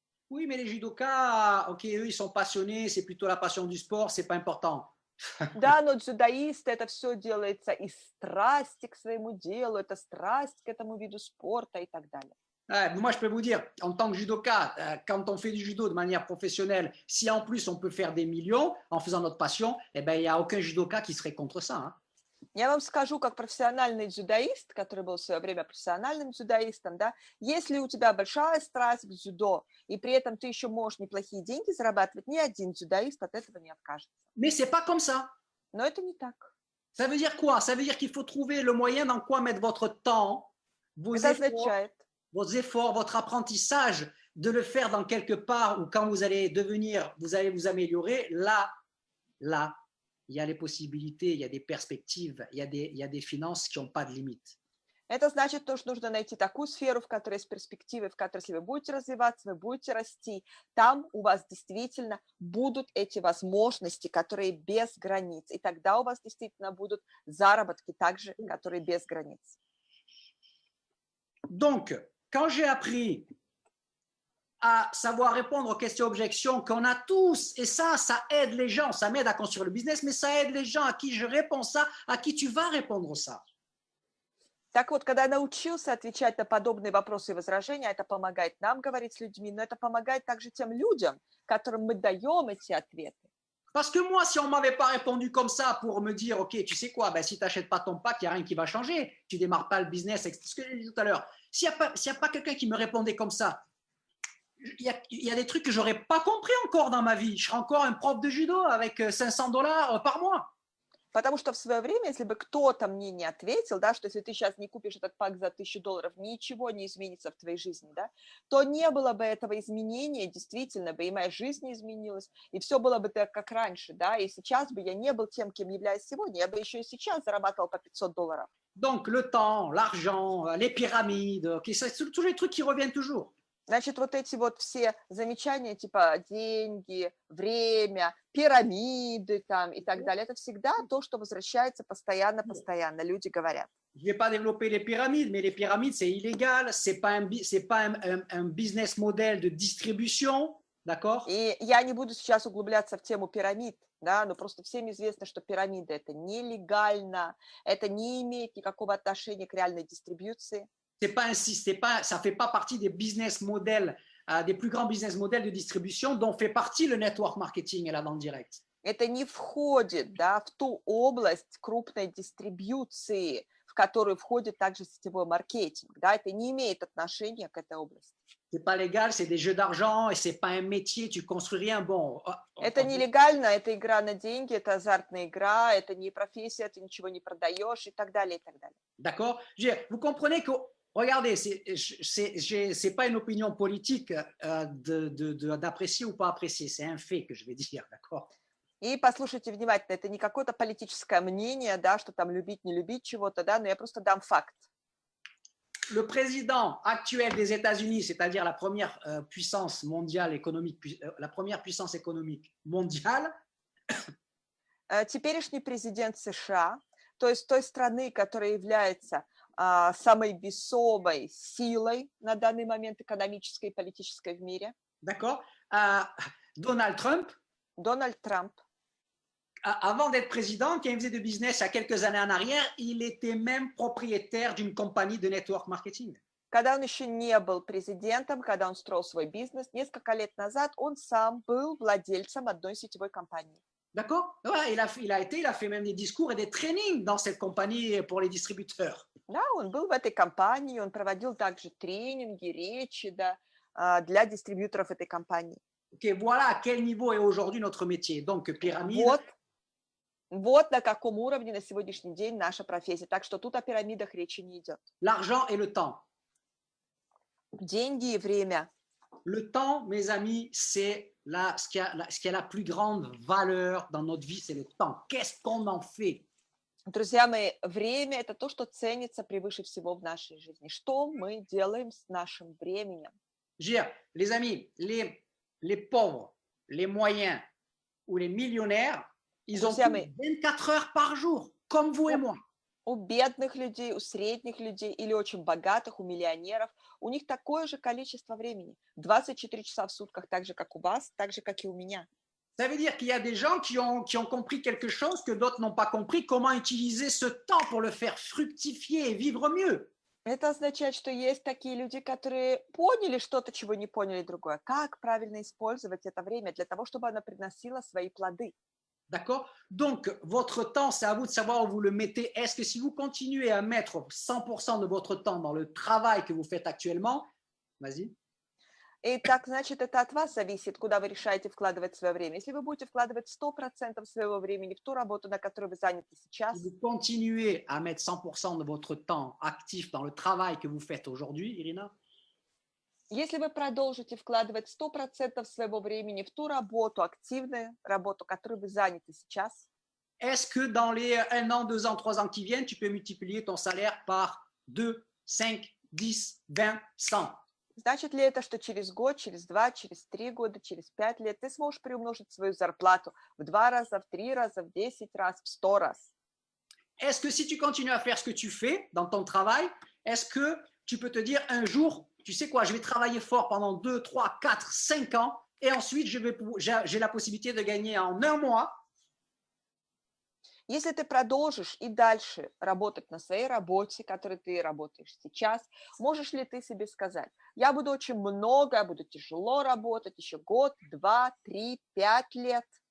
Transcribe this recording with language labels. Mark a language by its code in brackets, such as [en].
[fr] Oui, mais les judokas, ok, eux, ils sont passionnés, c'est plutôt la passion du sport, c'est pas important. [ru] Да, но дзюдоисты, это все делается из страсти к своему делу, это страсть к этому виду спорта и так далее. [fr] Moi, je peux vous dire, en tant que judoka, quand on fait du judo de manière professionnelle, si en plus on peut faire des millions en faisant notre passion, eh ben, il n'y a aucun judoka qui serait contre ça. Hein. [ru] Я вам скажу, как профессиональный дзюдоист, который был в свое время профессиональным дзюдоистом, да, если у тебя большая страсть к дзюдо, и при этом ты еще можешь неплохие деньги зарабатывать, ни один дзюдоист от этого не откажется. [fr] Mais c'est pas comme ça. [ru] Но это не так. [fr] Ça veut dire quoi? Ça veut dire qu'il faut trouver le moyen dans quoi mettre votre temps vos [ru] Это [fr] efforts, [ru] означает, [fr] votre apprentissage de le faire dans quelque part ou quand vous allez vous améliorer, là, il y a les possibilités, il y a des perspectives, il y a des finances qui n'ont pas de limite. [ru] Это значит то, что нужно найти такую сферу, в которой есть перспективы, в которой, если вы будете развиваться, вы будете расти, там у вас действительно будут эти возможности, которые без границ. И тогда у вас действительно будут заработки также, которые без границ. [fr] Donc, quand j'ai appris à savoir répondre aux questions-objections qu'on a tous, et ça aide les gens, ça m'aide à construire le business, mais ça aide les gens à qui je réponds ça, à qui tu vas répondre ça. [ru] Так вот, когда я научился отвечать на подобные вопросы и возражения, это помогает нам говорить с людьми, но это помогает также тем людям, которым мы даем эти ответы. [fr] Parce que moi, si on ne m'avait pas répondu comme ça pour me dire, OK, tu sais quoi, ben, si tu n'achètes pas ton pack, il n'y a rien qui va changer. Tu ne démarres pas le business, c'est ce que j'ai dit tout à l'heure. S'il n'y a pas quelqu'un qui me répondait comme ça, il y a des trucs que je n'aurais pas compris encore dans ma vie. Je serais encore un prof de judo avec $500 par mois. [ru] Потому что в свое время, если бы кто-то мне не ответил, да, что если ты сейчас не купишь этот пак за $1000, ничего не изменится в твоей жизни, да, то не было бы этого изменения, действительно бы, и моя жизнь не изменилась, и все было бы так, как раньше, да, и сейчас бы я не был тем, кем являюсь сегодня, я бы еще и сейчас зарабатывал по $500. [fr] Donc, le temps, l'argent, les pyramides, okay, c'est tous les trucs qui reviennent toujours. [ru] Значит, вот эти вот все замечания, типа деньги, время, пирамиды там и так далее, это всегда то, что возвращается постоянно, люди говорят. [fr] Je ne vais pas développer les pyramides, mais les pyramides, c'est illégal, ce n'est pas, un business model de distribution, d'accord? [ru] И я не буду сейчас углубляться в тему пирамид, да, но просто всем известно, что пирамида это нелегально, это не имеет никакого отношения к реальной дистрибьюции. [fr] Ça fait pas partie des business models, des plus grands business models de distribution dont fait partie le network marketing et la vente directe. [ru] Это не входит, да, в ту область крупной дистрибьюции, в которую входит также сетевой маркетинг, да, это не имеет отношения к этой области. [fr] C'est pas légal, c'est des jeux d'argent et c'est pas un métier, tu construis rien. Bon. [ru] Это нелегально, это игра на деньги, это азартная игра, это не профессия, ты ничего не продаешь и так далее, и так далее. [fr] D'accord? Vous comprenez que regardez, c'est pas une opinion politique d'apprécier ou pas apprécier, c'est un fait que je vais dire, d'accord? [ru] И послушайте внимательно, это не какое-то политическое мнение, да, что там любить, не любить чего-то, да, но я просто дам факт. [fr] Le président actuel des États-Unis, c'est-à-dire la première puissance mondiale économique, la première puissance économique mondiale. [ru] Теперешний президент США, то есть той страны, которая является самой весомой силой на данный момент экономической и политической в мире. [fr] D'accord. Donald Trump. [ru] Дональд Трамп. [fr] Avant d'être président, quand il faisait de business il y a quelques années en arrière, il était même propriétaire d'une compagnie de network marketing. [ru] Когда он еще не был президентом, когда он строил свой бизнес, несколько лет назад он сам был владельцем одной сетевой компании. [fr] D'accord? Ouais, il a fait même des discours et des trainings dans cette compagnie pour les distributeurs. [ru] Да, он был в этой компании, он проводил также тренинги, речи, да, для дистрибьюторов этой компании. [fr] Ok, voilà à quel niveau est aujourd'hui notre métier. Donc, pyramide. [ru] Вот на каком уровне на сегодняшний день наша профессия. Так что тут о пирамидах речи не идет. [fr] L'argent et le temps. [ru] Деньги и время. [fr] Le temps, mes amis, c'est ce qui a la plus grande valeur dans notre vie, c'est le temps. Qu'est-ce qu'on en fait? [ru] Друзья мои, время – это то, что ценится превыше всего в нашей жизни. Что мы делаем с нашим временем? [fr] Les amis, les pauvres, les moyens ou les millionnaires, ils ont 24 heures par jour, comme vous et moi. [ru] У бедных людей, у средних людей или очень богатых, у миллионеров, у них такое же количество времени. 24 часа в сутках, так же, как у вас, так же, как и у меня. [fr] Ça veut dire qu'il y a des gens qui ont compris quelque chose que d'autres n'ont pas compris, comment utiliser ce temps pour le faire fructifier et vivre mieux. [ru] Это означает, что есть такие люди, которые поняли что-то, чего не поняли другое. Как правильно использовать это время для того, чтобы оно приносило свои плоды? [fr] D'accord? Donc, votre temps, c'est à vous de savoir où vous le mettez. Est-ce que si vous continuez à mettre 100% de votre temps dans le travail que vous faites actuellement, vas-y. [ru] И так, значит, это от вас зависит, куда вы решаете вкладывать свое время. Если вы будете вкладывать 100% своего времени в ту работу, на которой вы заняты [fr] Si [ru] сейчас, [fr] vous continuez à mettre 100% de votre temps actif dans le travail que vous faites aujourd'hui, Irina, [ru] если вы продолжите вкладывать 100% своего времени в ту работу, активную работу, которой вы заняты сейчас, [fr] est-ce que dans les 1 an, 2 ans, 3 ans qui viennent, tu peux multiplier ton salaire par 2, 5, 10, 20, 100? [ru] значит ли это, что через год, через 2, через 3 года, через 5 лет ты сможешь приумножить свою зарплату в 2 раза, в 3 раза, в 10 раз, в 100 раз? [fr] Est-ce que si tu continues à faire ce que tu fais dans ton travail, est-ce que tu peux te dire un jour, tu sais quoi, je vais travailler fort pendant 2, 3, 4, 5 ans et ensuite j'ai la possibilité de gagner en un mois [ru] Если ты продолжишь и дальше работать на своей работе, которой ты работаешь сейчас, можешь ли ты себе сказать, я буду очень много, я буду тяжело работать еще год, 2, 3, 5 лет,